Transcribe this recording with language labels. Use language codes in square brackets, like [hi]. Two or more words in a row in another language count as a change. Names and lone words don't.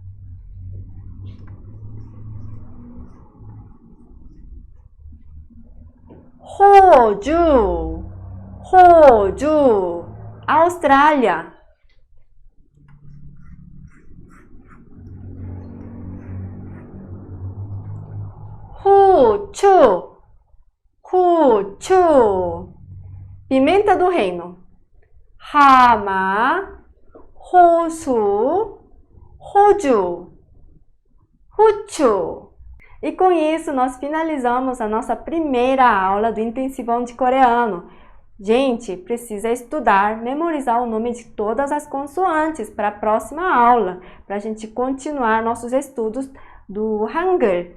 [ko] 호주, 호주, [pt] Austrália. [ko] 후추, 후추, [pt] pimenta do reino. [ko] 하마, 호수, 호주, 후추. [pt] E com isso, nós finalizamos a nossa primeira aula do Intensivão de Coreano. Gente, precisa estudar, memorizar o nome de todas as consoantes para a próxima aula, para a gente continuar nossos estudos do Hangul.